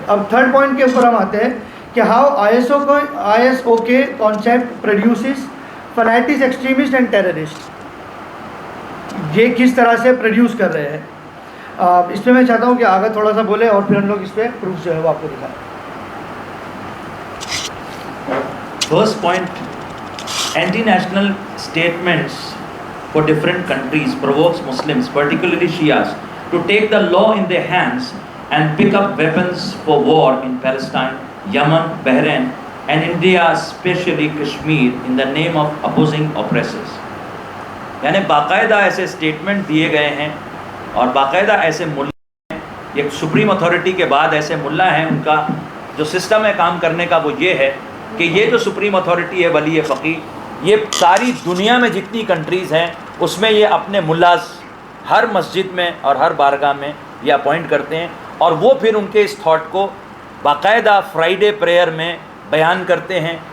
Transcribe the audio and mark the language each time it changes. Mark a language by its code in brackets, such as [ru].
[ur] اب third point کے اوپر ہم آتے ہیں کہ [en] How ISOK concept produces fanatics, extremist and terrorist. [ur] یہ کس طرح سے پروڈیوس کر رہے ہیں. اس پہ میں چاہتا ہوں کہ آگے تھوڑا سا بولیں اور پھر ہم لوگ اس پہ پروف جو ہے وہ آپ کو دکھائیں. [en] First point, anti-national statements for different countries provokes Muslims, particularly Shias, to take the law in their hands and pick up weapons for war in Palestine, Yemen, Bahrain, and India, especially Kashmir, in the name of opposing oppressors. [ur] یعنی باقاعدہ ایسے statement دیے گئے ہیں اور باقاعدہ ایسے ملا ہیں، ایک سپریم اتھارٹی کے بعد ایسے ملا ہیں، ان کا جو سسٹم ہے کام کرنے کا وہ یہ ہے کہ یہ جو سپریم اتھارٹی ہے ولی فقیہ، یہ ساری دنیا میں جتنی کنٹریز ہیں اس میں یہ اپنے ملاز ہر مسجد میں اور ہر بارگاہ میں یہ اپوائنٹ کرتے ہیں، اور وہ پھر ان کے اس تھاٹ کو باقاعدہ فرائیڈے پریئر میں بیان کرتے ہیں.